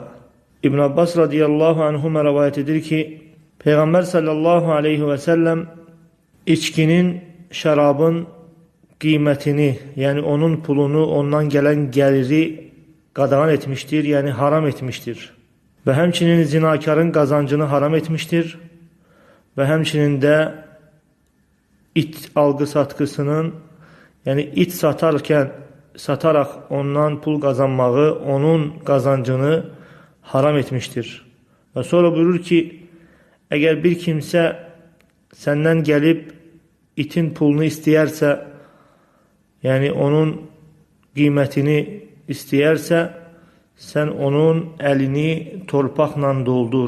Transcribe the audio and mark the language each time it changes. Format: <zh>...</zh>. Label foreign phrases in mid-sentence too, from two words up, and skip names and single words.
<tr>İbn Abbas</tr> <ar>رضي الله عنهما</ar> <tr>rivayet edir ki, Peygamber</tr> <ar>صلى الله عليه وسلم</ar> <tr>içkinin, şarabın kıymetini, yani onun pulunu, ondan gelen geliri qadağan etmiştir, yani haram etmiştir.</tr> <az>Ve həmçinin zinakarın qazancını haram etmiştir. Ve həmçinin də it algı-satqısının, yani it sataraq ondan pul qazanmağı, onun qazancını haram etmiştir. Ve sonra buyurur ki, eğer bir kimsə səndən gəlib itin pulunu istəyərsə, yani onun qiymətini istəyərsə, sən onun əlini torpaqla doldur.</az>